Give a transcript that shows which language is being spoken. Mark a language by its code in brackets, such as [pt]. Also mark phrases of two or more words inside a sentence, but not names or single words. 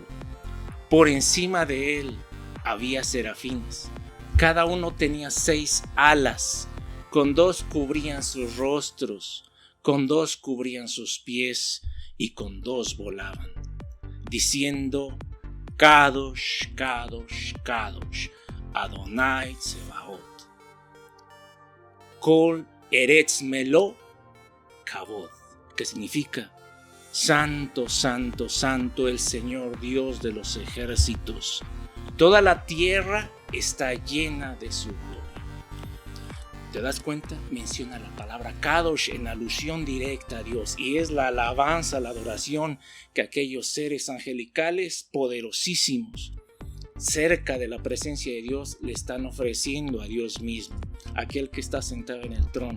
[es] Por encima de él había serafines, cada uno tenía 6 alas, con 2 cubrían sus rostros, con 2 cubrían sus pies y con 2 volaban, diciendo: [he] קדוש קדוש קדוש אדוני צבאות, כל ארץ מלא כבוד, [es] que significa: santo, santo, santo el Señor Dios de los ejércitos. Toda la tierra está llena de su gloria. ¿Te das cuenta? Menciona la palabra Kadosh en alusión directa a Dios, y es la alabanza, la adoración que aquellos seres angelicales poderosísimos cerca de la presencia de Dios le están ofreciendo a Dios mismo, aquel que está sentado en el trono.